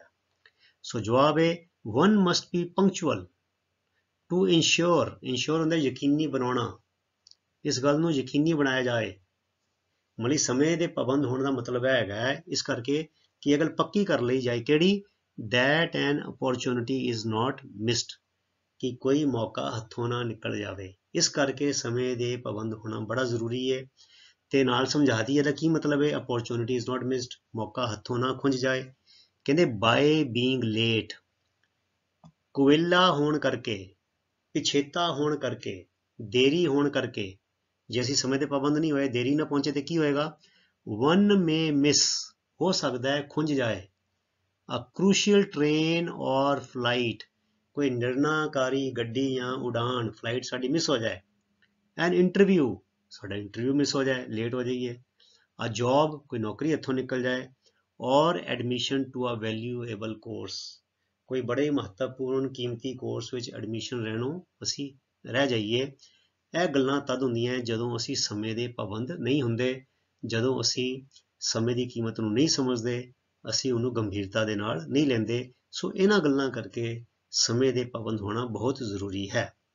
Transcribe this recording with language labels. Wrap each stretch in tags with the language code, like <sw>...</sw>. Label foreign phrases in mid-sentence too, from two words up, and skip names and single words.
<pa>ਸੋ ਜਵਾਬ ਹੈ</pa> <en>one must be punctual to ensure,</en> <pa>ਇਨਸ਼ੋਰ ਹੁੰਦਾ ਯਕੀਨੀ ਬਣਾਉਣਾ, ਇਸ ਗੱਲ ਨੂੰ ਯਕੀਨੀ ਬਣਾਇਆ ਜਾਏ। ਮਤਲਬ ਸਮੇਂ ਦੇ ਪਾਬੰਦ ਹੋਣ ਦਾ ਮਤਲਬ ਇਹ ਹੈਗਾ ਹੈ ਇਸ ਕਰਕੇ ਕਿ ਇਹ ਗੱਲ ਪੱਕੀ ਕਰ ਲਈ ਜਾਏ, ਕਿਹੜੀ?</pa> <en>that an opportunity is not missed,</en> <pa>ਕਿ ਕੋਈ ਮੌਕਾ ਹੱਥੋਂ ਨਾ ਨਿਕਲ ਜਾਵੇ। ਇਸ ਕਰਕੇ ਸਮੇਂ ਦੇ ਪਾਬੰਦ ਹੋਣਾ ਬੜਾ ਜ਼ਰੂਰੀ ਹੈ। ਤੇ ਨਾਲ ਸਮਝਾ ਦਈਏ ਇਹਦਾ ਕੀ ਮਤਲਬ ਹੈ</pa> <en>opportunity is not missed,</en> <pa>ਮੌਕਾ ਹੱਥੋਂ ਨਾ ਖੁੰਝ ਜਾਏ।</pa> <en>ਕਹਿੰਦੇ by being late,</en> <pa>ਕੁਵੇਲਾ ਹੋਣ ਕਰਕੇ, ਪਿਛੇਤਾ ਹੋਣ ਕਰਕੇ, ਦੇਰੀ ਹੋਣ ਕਰਕੇ, ਜੇ ਅਸੀਂ ਸਮੇਂ ਦੇ ਪਾਬੰਦ ਨਹੀਂ ਹੋਏ, ਦੇਰੀ ਨਾ ਪਹੁੰਚੇ ਤੇ ਕੀ ਹੋਏਗਾ?</pa> <en>one may miss,</en> <pa>ਹੋ ਸਕਦਾ ਹੈ ਖੁੰਝ ਜਾਏ।</pa> <en>A crucial train or flight,</en> <pa>ਕੋਈ ਨਿਰਣਾਕਾਰੀ ਗੱਡੀ ਜਾਂ ਉਡਾਨ, ਫਲਾਈਟ ਸਾਡੀ ਮਿਸ ਹੋ ਜਾਏ।</pa> <en>An interview,</en> <pa>ਸਾਡਾ ਇੰਟਰਵਿਊ ਮਿਸ ਹੋ ਜਾਏ, ਲੇਟ ਹੋ ਜਾਈਏ।</pa> <en>A job,</en> <pa>ਕੋਈ ਨੌਕਰੀ ਹੱਥੋਂ ਨਿਕਲ ਜਾਏ।</pa> <en>Or admission to a valuable course,</en> <pa>ਕੋਈ ਬੜੇ ਮਹੱਤਵਪੂਰਨ ਕੀਮਤੀ ਕੋਰਸ ਵਿੱਚ ਐਡਮਿਸ਼ਨ ਲੈਣੋਂ ਅਸੀਂ ਰਹਿ ਜਾਈਏ। ਇਹ ਗੱਲਾਂ ਤਦ ਹੁੰਦੀਆਂ ਜਦੋਂ ਅਸੀਂ ਸਮੇਂ ਦੇ ਪਾਬੰਦ ਨਹੀਂ ਹੁੰਦੇ, ਜਦੋਂ ਅਸੀਂ ਸਮੇਂ ਦੀ ਕੀਮਤ ਨੂੰ ਨਹੀਂ ਸਮਝਦੇ, ਅਸੀਂ ਉਹਨੂੰ ਗੰਭੀਰਤਾ ਦੇ ਨਾਲ ਨਹੀਂ ਲੈਂਦੇ। ਸੋ ਇਹਨਾਂ ਗੱਲਾਂ ਕਰਕੇ ਸਮੇਂ ਦੇ ਪਾਬੰਦ ਹੋਣਾ ਬਹੁਤ ਜ਼ਰੂਰੀ ਹੈ।</pa>